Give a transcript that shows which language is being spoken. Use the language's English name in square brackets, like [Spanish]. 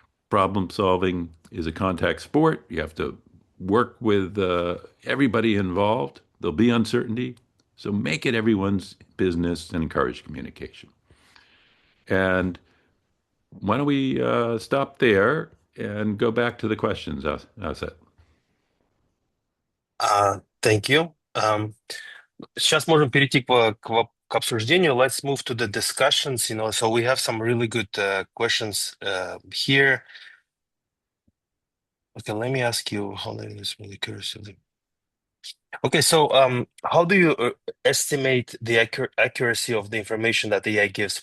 [English] Problem solving is a contact sport. You have to work with everybody involved. There'll be uncertainty. So make it everyone's business and encourage communication. And why don't we stop there and go back to the questions, Asset? Thank you. [Russian] Сейчас можем перейти к обсуждению. [English] Let's move to the discussions. So we have some really good questions here. Okay, let me ask you. Hold on, this really curious. Okay, so how do you estimate the accuracy of the information that the AI gives?